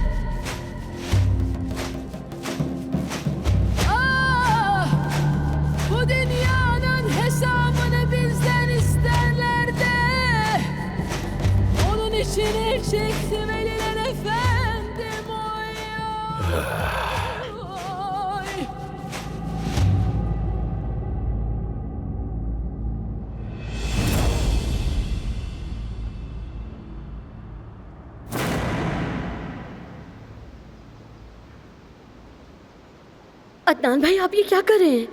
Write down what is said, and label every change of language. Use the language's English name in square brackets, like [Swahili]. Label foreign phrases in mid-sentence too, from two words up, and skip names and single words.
[Turkish] Bu dünyanın hesabını bizden isterler de onun için el çektim elinden efendim oy oy. [Hindi] अदनान भाई आप ये क्या कर रहे हैं?